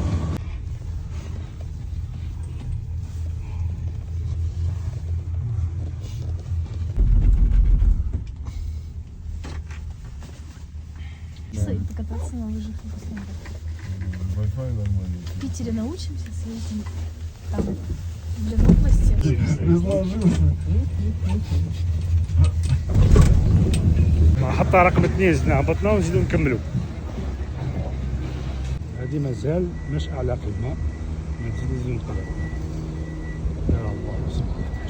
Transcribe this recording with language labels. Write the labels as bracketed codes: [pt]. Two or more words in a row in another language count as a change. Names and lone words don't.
[ru] Покататься на лыжах в Краснодаре. В Питере научимся, съездим там для новости. [ar] محطة رقم 2 زدنا هبطنا ونزيدو نكملو. هادي مازال مش أعلى قمة، نزيدو نطلعو. يا الله سبحانه